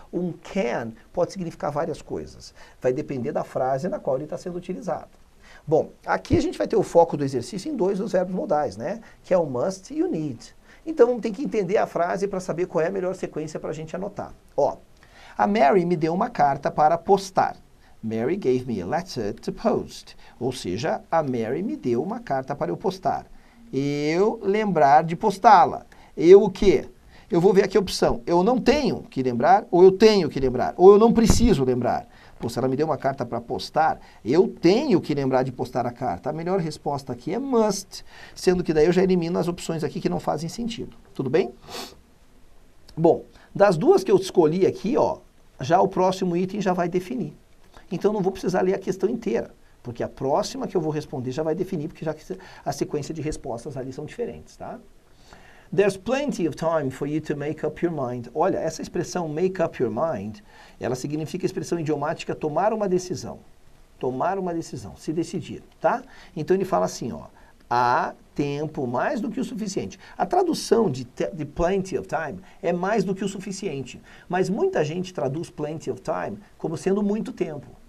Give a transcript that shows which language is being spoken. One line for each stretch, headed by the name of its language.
Portuguese: Um can pode significar várias coisas. Vai depender da frase na qual ele está sendo utilizado. Bom, aqui a gente vai ter o foco do exercício em dois dos verbos modais, né? Que é o must e o need. Então, tem que entender a frase para saber qual é a melhor sequência para a gente anotar. Ó, a Mary me deu uma carta para postar.
English: Mary gave me a letter to post.
Portuguese: Ou seja, a Mary me deu uma carta para eu postar. Eu lembrar de postá-la. Eu o quê? Eu vou ver aqui a opção. Eu não tenho que lembrar, ou eu tenho que lembrar, ou eu não preciso lembrar. Pô, se ela me deu uma carta para postar, eu tenho que lembrar de postar a carta. A melhor resposta aqui é must, sendo que daí eu já elimino as opções aqui que não fazem sentido. Tudo bem? Bom, das duas que eu escolhi aqui, ó, já o próximo item já vai definir. Então não vou precisar ler a questão inteira, porque a próxima que eu vou responder já vai definir, porque já a sequência de respostas ali são diferentes, tá?
English: There's plenty of time for you to make up your mind.
Portuguese: Olha, essa expressão make up your mind, ela significa a expressão idiomática tomar uma decisão. Tomar uma decisão, se decidir, tá? Então ele fala assim, ó, há tempo mais do que o suficiente. A tradução de plenty of time é mais do que o suficiente, mas muita gente traduz plenty of time como sendo muito tempo.